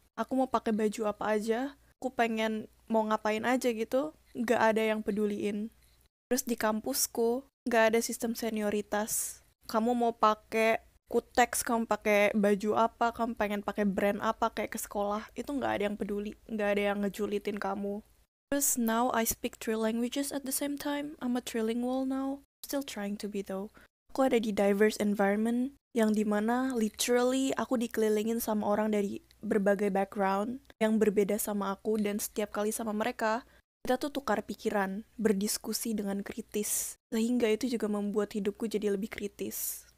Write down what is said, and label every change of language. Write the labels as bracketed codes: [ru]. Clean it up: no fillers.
[id] Aku mau pakai baju apa aja, aku pengen mau ngapain aja gitu, gak ada yang peduliin. Terus di kampusku, gak ada sistem senioritas. Kamu mau pakai kutex, kamu pakai baju apa, kamu pengen pakai brand apa kayak ke sekolah, itu nggak ada yang peduli, nggak ada yang ngejulitin kamu. Terus [en] now I speak 3 languages at the same time. I'm a trilingual now. Still trying to be though. [id] Aku ada di [en] diverse environment [id] yang dimana literally aku dikelilingin sama orang dari berbagai background yang berbeda sama aku, dan setiap kali sama mereka kita tuh tukar pikiran, berdiskusi dengan kritis, sehingga itu juga membuat hidupku jadi lebih kritis.